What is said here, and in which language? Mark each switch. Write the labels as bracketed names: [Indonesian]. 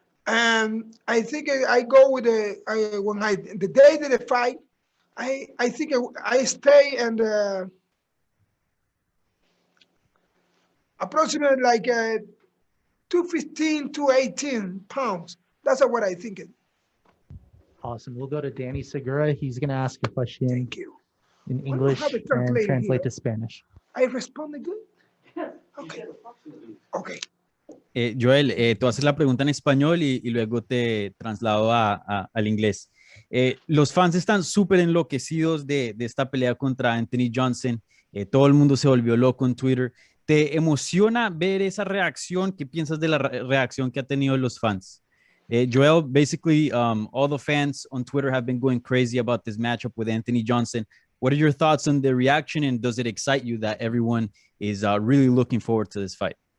[English] And I think I go with the day that I fight, I think I stay and approximately like 215, 218 pounds. That's what I think. Awesome. We'll go to Danny Segura. He's going to ask a question Thank you. in English and translate to Spanish. I responded good? Okay. Okay. [Spanish] Joel, tú haces la pregunta en español y luego te traslado al inglés. Los fans están súper enloquecidos de esta pelea contra Anthony Johnson. Todo el mundo se volvió loco en Twitter. ¿Te emociona ver esa reacción? ¿Qué piensas de la reacción que ha tenido los fans? [English] Joel, basically, all the fans on Twitter have been going crazy about this matchup with Anthony Johnson. What are your thoughts on the reaction, and does it excite you that everyone is really looking forward to this fight?